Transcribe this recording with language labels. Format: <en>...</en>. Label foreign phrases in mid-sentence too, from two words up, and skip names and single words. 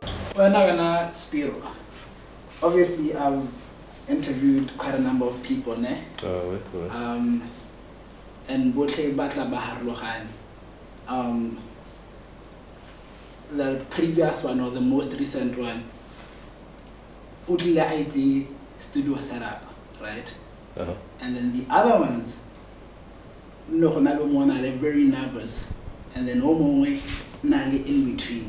<en>Well, now Spiro. Obviously, I've interviewed quite a number of people, ne?</en> <tn>And botlhe batla ba harologane.</tn> <en>The previous one or the most recent one, utlile IT studio setup, right? And then the other ones, no, they're very nervous, and then nali in between.</en>